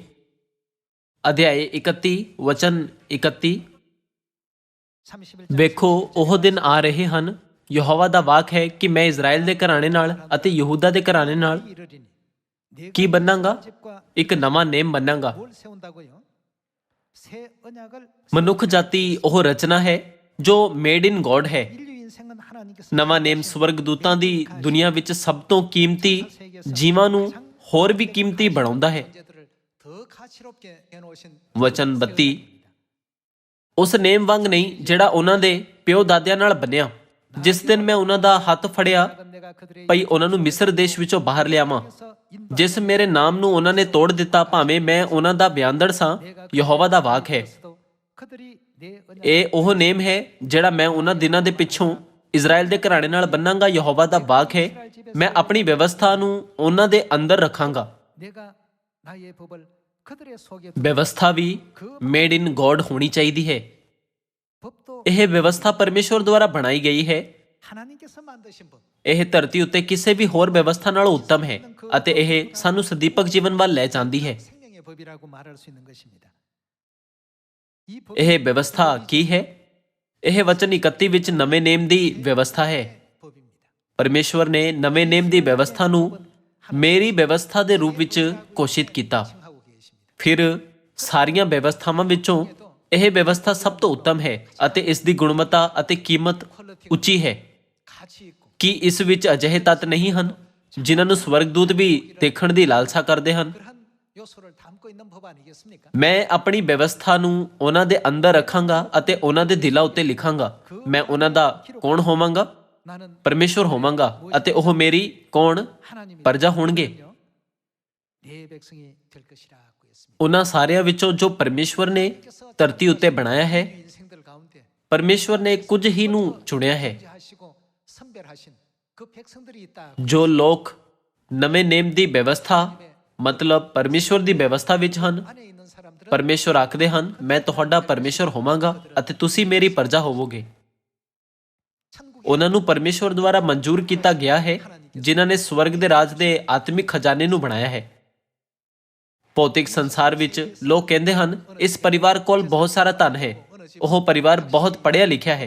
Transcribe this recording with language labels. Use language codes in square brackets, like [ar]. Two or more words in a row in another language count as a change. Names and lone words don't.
[pa] ਅਧਿਆਇ 31 ਵਚਨ 31, ਵੇਖੋ ਉਹ ਦਿਨ ਆ ਰਹੇ ਹਨ, ਯਹੋਵਾ ਦਾ ਵਾਕ ਹੈ ਕਿ ਮੈਂ ਇਜ਼ਰਾਈਲ ਦੇ ਘਰਾਣੇ ਨਾਲ ਅਤੇ ਯਹੂਦਾ ਦੇ ਘਰਾਣੇ ਨਾਲ ਕੀ ਬੰਨਾਂਗਾ? ਇੱਕ ਨਵਾਂ ਨੇਮ ਬੰਨਾਂਗਾ। ਮਨੁੱਖ ਜਾਤੀ ਉਹ ਰਚਨਾ ਹੈ ਜੋ [en] made in God [pa] ਹੈ। [ko] 인류 인생은 하나님께서 [pa] ਨਵਾਂ ਨੇਮ ਸਵਰਗਦੂਤਾਂ ਦੀ ਦੁਨੀਆ ਵਿੱਚ ਸਭ ਤੋਂ ਕੀਮਤੀ ਜੀਵਾਂ ਨੂੰ ਹੋਰ ਵੀ ਕੀਮਤੀ ਬਣਾਉਂਦਾ ਹੈ। [ko] 존재들을 더 가치롭게 해놓으신 [pa] ਵਚਨ 32 ਉਸ ਨੇਮ ਵਾਂਗ ਨਹੀਂ ਜਿਹੜਾ ਉਹਨਾਂ ਦੇ ਪਿਓ ਦਾਦਿਆਂ ਨਾਲ ਬੰਨਿਆ, ਜਿਸ ਦਿਨ ਮੈਂ ਉਹਨਾਂ ਦਾ ਹੱਥ ਫੜਿਆ [ko] 내가 그들의 [pa] ਭਈ ਉਹਨਾਂ ਨੂੰ ਮਿਸਰ ਦੇਸ਼ ਵਿੱਚੋਂ ਬਾਹਰ ਲਿਆਵਾਂ, [ko] 인도 [pa] ਜਿਸ ਮੇਰੇ ਨਾਮ ਨੂੰ ਉਹਨਾਂ ਨੇ ਤੋੜ ਦਿੱਤਾ, ਭਾਵੇਂ ਮੈਂ ਉਹਨਾਂ ਦਾ ਬਿਆਨਦੜ ਸਾਂ। ਯਹੋਵਾ ਦਾ ਵਾਕ ਹੈ। [ko] 그들이 내 언약 [pa] ਇਹ ਉਹ ਨੇਮ ਹੈ ਜਿਹੜਾ ਮੈਂ ਉਹਨਾਂ ਦਿਨਾਂ ਦੇ ਪਿੱਛੋਂ ਇਜ਼ਰਾਈਲ ਦੇ ਘਰਾਣੇ ਨਾਲ ਬੰਨਾਂਗਾ। ਯਹੋਵਾ ਦਾ ਵਾਕ ਹੈ, ਮੈਂ ਆਪਣੀ ਵਿਵਸਥਾ ਨੂੰ ਉਹਨਾਂ ਦੇ ਅੰਦਰ ਰੱਖਾਂਗਾ। [ko] 내가 나의 법을 그들의 속에 [pa] ਵਿਵਸਥਾ ਵੀ [en] made in God [pa] ਹੋਣੀ ਚਾਹੀਦੀ ਹੈ। [ko] 법도 [pa] ਇਹ ਵਿਵਸਥਾ ਪਰਮੇਸ਼ਵਰ ਦੁਆਰਾ ਬਣਾਈ ਗਈ ਹੈ। [ko] 하나님께서 만드신 법 [pa] ਇਹ ਧਰਤੀ ਉੱਤੇ ਕਿਸੇ ਵੀ ਹੋਰ ਵਿਵਸਥਾ ਨਾਲੋਂ ਉੱਤਮ ਹੈ ਅਤੇ ਇਹ ਸਾਨੂੰ ਸਦੀਪਕ ਜੀਵਨ ਵੱਲ ਲੈ ਜਾਂਦੀ ਹੈ। [ko] 생명의 법이라고 말할 수 있는 것입니다. 이 [pa] ਇਹ ਵਿਵਸਥਾ ਕੀ ਹੈ? ਇਹ ਵਚਨ 31 ਵਿੱਚ ਨਵੇਂ ਨੇਮ ਦੀ ਵਿਵਸਥਾ ਹੈ। [ko] 법입니다. [pa] ਪਰਮੇਸ਼ਵਰ ਨੇ ਨਵੇਂ ਨੇਮ ਦੀ ਵਿਵਸਥਾ ਨੂੰ ਮੇਰੀ ਵਿਵਸਥਾ ਦੇ ਰੂਪ ਵਿੱਚ ਘੋਸ਼ਿਤ ਕੀਤਾ। [ko] 하고 계십니다. [pa] ਫਿਰ ਸਾਰੀਆਂ ਵਿਵਸਥਾਵਾਂ ਵਿੱਚੋਂ ਇਹ ਵਿਵਸਥਾ ਸਭ ਤੋਂ ਉੱਤਮ ਹੈ ਅਤੇ ਇਸ ਦੀ ਗੁਣਵੱਤਾ ਅਤੇ ਕੀਮਤ ਉੱਚੀ ਹੈ। [ko] 가치 있고 [pa] ਕੀ ਇਸ ਵਿੱਚ ਅਜਿਹੇ ਤੱਤ ਨਹੀਂ ਹਨ ਜਿਨ੍ਹਾਂ ਨੂੰ ਸਵਰਗਦੂਤ ਵੀ ਦੇਖਣ ਦੀ ਲਾਲਸਾ ਕਰਦੇ ਹਨ? [ko] 그러한 요소를 담고 있는 법 아니겠습니까? [pa] ਮੈਂ ਆਪਣੀ ਵਿਵਸਥਾ ਨੂੰ ਉਹਨਾਂ ਦੇ ਅੰਦਰ ਰੱਖਾਂਗਾ ਅਤੇ ਉਹਨਾਂ ਦੇ ਦਿਲਾਂ ਉੱਤੇ ਲਿਖਾਂਗਾ। ਮੈਂ ਉਹਨਾਂ ਦਾ ਕੌਣ ਹੋਵਾਂਗਾ? [ko] 나는 [pa] ਪਰਮੇਸ਼ਵਰ ਹੋਵਾਂਗਾ ਅਤੇ ਉਹ ਮੇਰੀ ਕੌਣ [ko] 하나님이 [pa] ਪ੍ਰਜਾ ਹੋਣਗੇ। [ko] 내 백성이 될 것이라고 했습니다. [pa] ਉਹਨਾਂ ਸਾਰਿਆਂ ਵਿੱਚੋਂ ਜੋ ਪਰਮੇਸ਼ਵਰ ਨੇ ਧਰਤੀ ਉੱਤੇ ਬਣਾਇਆ ਹੈ, [ko] 인생들 가운데 [pa] ਪਰਮੇਸ਼ਵਰ ਨੇ ਕੁਝ ਹੀ ਨੂੰ ਚੁਣਿਆ ਹੈ। [ko] 하시고 선별하신 그 백성들이 있다. [pa] ਜੋ ਲੋਕ ਨਵੇਂ ਨੇਮ ਦੀ ਵਿਵਸਥਾ ਮਤਲਬ ਪਰਮੇਸ਼ਵਰ ਦੀ ਵਿਵਸਥਾ ਵਿੱਚ ਹਨ। [ko] 안에 있는 사람들은 [pa] ਪਰਮੇਸ਼ਵਰ ਆਖਦੇ ਹਨ, ਮੈਂ ਤੁਹਾਡਾ ਪਰਮੇਸ਼ਵਰ ਹੋਵਾਂਗਾ ਅਤੇ ਤੁਸੀਂ ਮੇਰੀ ਪ੍ਰਜਾ ਹੋਵੋਗੇ। [ko] 천국에 [pa] ਉਹਨਾਂ ਨੂੰ ਪਰਮੇਸ਼ਵਰ ਦੁਆਰਾ ਮਨਜ਼ੂਰ ਕੀਤਾ ਗਿਆ ਹੈ, ਜਿਨ੍ਹਾਂ ਨੇ ਸਵਰਗ ਦੇ ਰਾਜ ਦੇ ਆਤਮਿਕ ਖਜ਼ਾਨੇ ਨੂੰ ਬਣਾਇਆ ਹੈ। ਭੌਤਿਕ ਸੰਸਾਰ ਵਿੱਚ ਲੋਕ ਕਹਿੰਦੇ ਹਨ, ਇਸ ਪਰਿਵਾਰ ਕੋਲ ਬਹੁਤ ਸਾਰਾ ਧਨ ਹੈ, ਉਹ ਪਰਿਵਾਰ ਬਹੁਤ ਪੜ੍ਹਿਆ ਲਿਖਿਆ ਹੈ।